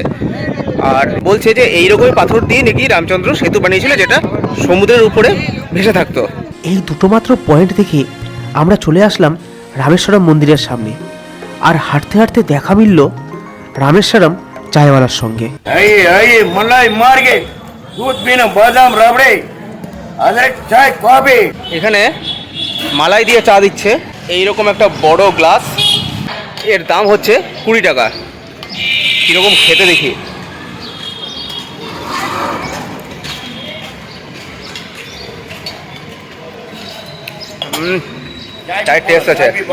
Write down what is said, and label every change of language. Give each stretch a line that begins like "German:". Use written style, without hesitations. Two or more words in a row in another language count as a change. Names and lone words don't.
Bangla: আর বলছে যে এইরকমই পাথর দিয়ে নাকি রামচন্দ্র সেতু বানিয়েছিল, যেটা সমুদ্রের উপরে ভেসে থাকতো। এই দুটো মাত্র পয়েন্ট দেখে আমরা চলে আসলাম রামেশ্বরম মন্দিরের সামনে। আর হাঁটতে হাঁটতে দেখা মিলল রামেশ্বরম চায়ওয়ালার সঙ্গে।
Hindi: मलाई मार के दूध पीना बादाम रबड़े अदरक चाय कॉफी।
Bangla: এখানে মালাই দিয়ে চা দিচ্ছে, এইরকম একটা বড় গ্লাস। এর দাম হচ্ছে 20 টাকা। কীরকম খেতে দেখি। চায়ের টেস্ট আছে।